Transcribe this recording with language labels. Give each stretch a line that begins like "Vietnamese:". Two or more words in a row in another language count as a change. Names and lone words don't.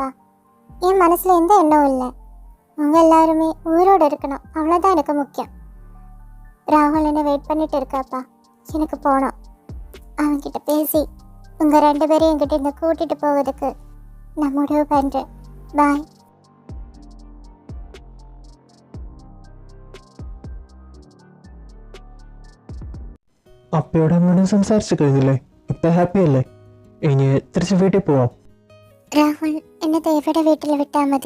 Tamil: என் மனசுல எந்த எண்ணமும் இல்லை. உங்க எல்லாருமே உயிரோடு இருக்கணும், அவ்வளோதான் எனக்கு முக்கியம். ராகுல் என்ன வெயிட் பண்ணிட்டு இருக்காப்பா. எனக்கு போகணும். அவன்கிட்ட பேசி உங்கள் 2 பேரையும் என்கிட்ட இருந்து கூட்டிகிட்டு போவதுக்கு நான் முடிவு பண்ணுறேன். பாய்.
Malayalam: അപ്പയോട് അമ്മയോടും സംസാരിച്ചു കഴിഞ്ഞില്ലേ? ഇപ്പൊ ഹാപ്പി അല്ലേ? ഇനി തിരിച്ച് വീട്ടിൽ പോവാം. രാഹുൽ എന്നെ ദേവിയുടെ വീട്ടിൽ വിട്ടാൽ മതി.